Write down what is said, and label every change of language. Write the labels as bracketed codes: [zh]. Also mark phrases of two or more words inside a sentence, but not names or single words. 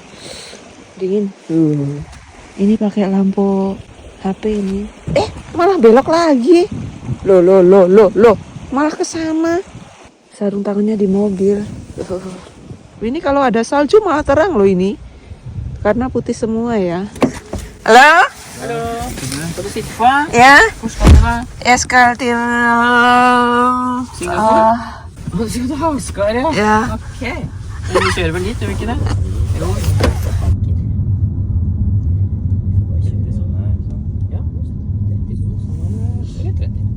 [id] Dingin. Ini pakai lampu HP ini. Malah belok lagi. Loh. Malah ke sana. Sarung tangannya di mobil. Ini kalau ada salju malah terang loh ini. Karena putih semua ya. Halo? [no] Hallo. Skal du sitte på? Ja? Hvor skal du da? Jeg skal til Singapore? Skal du ha Oscar, ja? Ja. Ok. Men vi kjører vel dit, gjør vi ikke det? Jo. Ja, 30.